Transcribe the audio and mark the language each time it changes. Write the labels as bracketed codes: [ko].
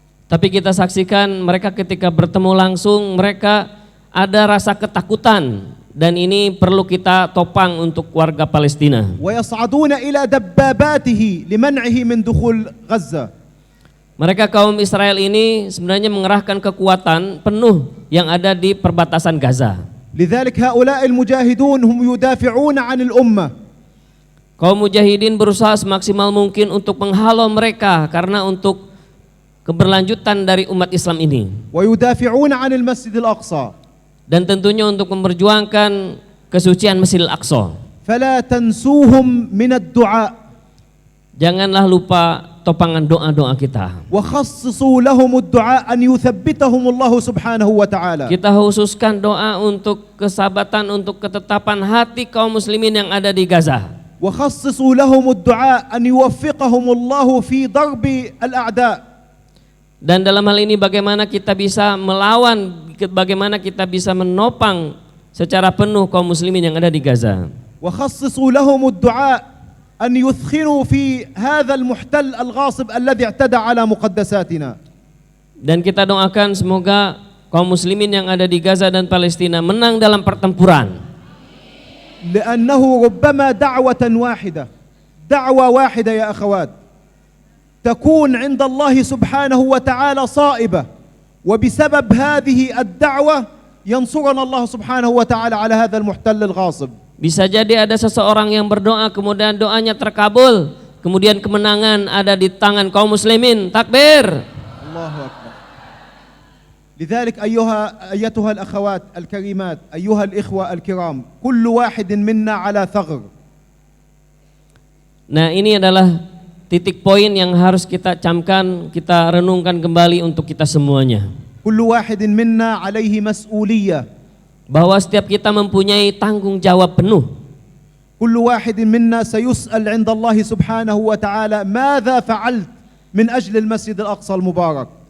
[id] Tapi kita saksikan mereka ketika bertemu langsung, mereka ada rasa ketakutan, dan ini perlu kita topang untuk warga Palestina. [ar] ويصعدون إلى دباباته لمنعه من دخول غزة. [id] Mereka kaum Israel ini sebenarnya mengerahkan kekuatan penuh yang ada di perbatasan Gaza. [ar] لذلك هؤلاء المجاهدون هم يدافعون عن الأمة. [id] Kaum mujahidin berusaha semaksimal mungkin untuk menghalau mereka karena untuk keberlanjutan dari umat Islam ini. [ar] ويدافعون عن المسجد الأقصى. [id] Dan tentunya untuk memperjuangkan kesucian Masjidil Aqsa. [ar] فلا تنسوهم من الدعاء. [id] Janganlah lupa topangan doa-doa kita. [ar] وخصصوا لهم الدعاء أن يثبتهم الله سبحانه وتعالى. [id] Kita khususkan doa untuk kesabaatan, untuk ketetapan hati kaum muslimin yang ada di Gaza. [ar] وخصصوا لهم الدعاء أن يوفقهم الله في ضرب الأعداء. [id] Dan dalam hal ini bagaimana kita bisa melawan, bagaimana kita bisa menopang secara penuh kaum muslimin yang ada di Gaza. [ar] وخصصوا لهم الدعاء أن يثخنوا في هذا المحتل الغاصب الذي اعتدى على مقدساتنا. [id] Dan kita doakan semoga kaum muslimin yang ada di Gaza dan Palestina menang dalam pertempuran. [ar] لأنه ربما دعوة واحدة، دعوة واحدة يا أخوات، تكون عند الله سبحانه وتعالى صائبة، وبسبب هذه الدعوة ينصرنا الله سبحانه وتعالى على هذا المحتل الغاصب. [id] Bisa jadi ada seseorang yang berdoa, kemudian doanya terkabul, kemudian kemenangan ada di tangan kaum muslimin. Takbir. [ar] الله أكبر. لذلك أيتها الأخوات الكريمات، أيها الإخوة الكرام، كل واحد منا على ثغر. [id] Nah, ini adalah titik poin yang harus kita camkan, kita renungkan kembali untuk kita semuanya. [ar] كل واحد منا عليه مسؤولية. [id] Bahwa setiap kita mempunyai tanggung jawab penuh. [ar] كل واحد منا سيسأل عند الله سبحانه وتعالى ماذا فعلت من أجل المسجد الأقصى المبارك.